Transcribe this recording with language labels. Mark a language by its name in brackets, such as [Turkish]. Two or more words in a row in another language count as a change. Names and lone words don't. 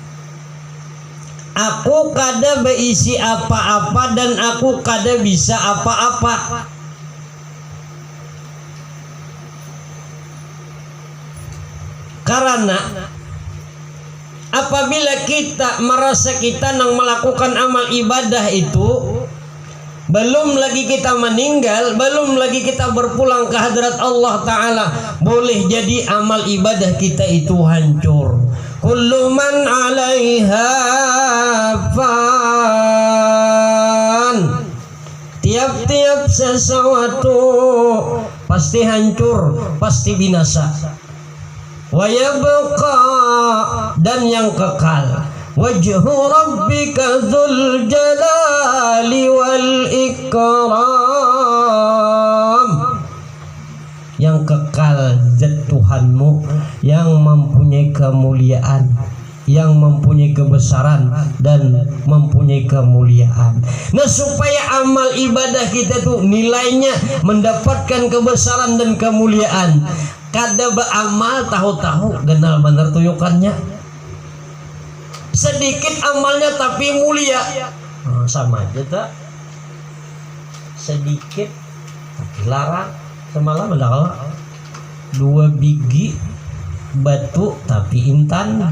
[Banjar] Aku kada beisi apa-apa dan aku kada bisa apa-apa. [Indonesian] Karena apabila kita merasa kita nang melakukan amal ibadah itu belum lagi kita meninggal, belum lagi kita berpulang ke hadrat Allah Ta'ala, boleh jadi amal ibadah kita itu hancur. [Arabic] كل من عليها فان. [Indonesian] Tiap-tiap sesuatu pasti hancur, pasti binasa. [Arabic] ويبقى, [Indonesian] dan yang kekal [Arabic] وجه ربك ذو الجلال والإكرام, [Indonesian] yang kekal zat Tuhanmu yang mempunyai kemuliaan, yang mempunyai kebesaran dan mempunyai kemuliaan. Nah, supaya amal ibadah kita tuh nilainya mendapatkan kebesaran dan kemuliaan, [Banjar] kada beramal tahu-tahu kenal bener tuyukannya. [Indonesian] Sedikit amalnya tapi mulia. [Banjar] Sama aja tak? Sedikit tapi larang. [Indonesian] Semalam ada 2 biji batu tapi intan.